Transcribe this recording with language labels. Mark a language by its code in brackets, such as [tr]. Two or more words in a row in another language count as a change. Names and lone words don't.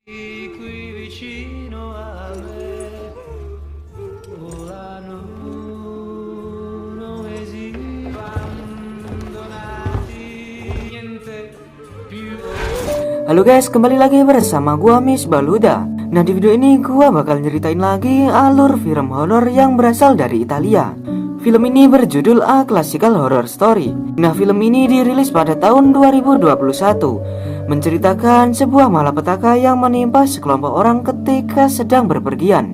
[it] Qui vicino a me volano, non esiste abbandonati, niente più. [id] Halo guys, kembali lagi bersama gua Miss Baluda. Nah, di video ini gua bakal nyeritain lagi alur film horor yang berasal dari Italia. Film ini berjudul A Classical Horror Story. Nah, film ini dirilis pada tahun 2021, menceritakan sebuah malapetaka yang menimpa sekelompok orang ketika sedang berpergian.